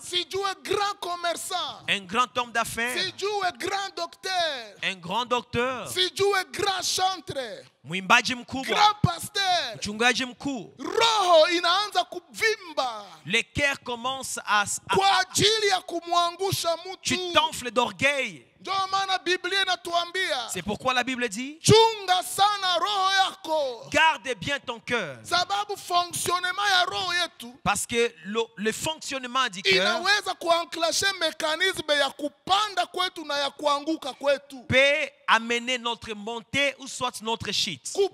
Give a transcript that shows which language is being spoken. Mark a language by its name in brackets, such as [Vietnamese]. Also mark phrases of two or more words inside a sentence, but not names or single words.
[French] grand commerçant, un grand homme d'affaires, un grand docteur, grand chanteur, [Swahili] mwimbaji mkubwa, [French] grand pasteur, [Swahili] mchungaji mkuu, roho inaanza kuvimba, [French] les cœurs commencent à [Swahili] kwa ajili ya kumwangusha mtu. [French] Tu t'enfles d'orgueil. C'est pourquoi la Bible dit, garde bien ton cœur. Parce que le fonctionnement du cœur peut amener notre montée ou soit notre chute.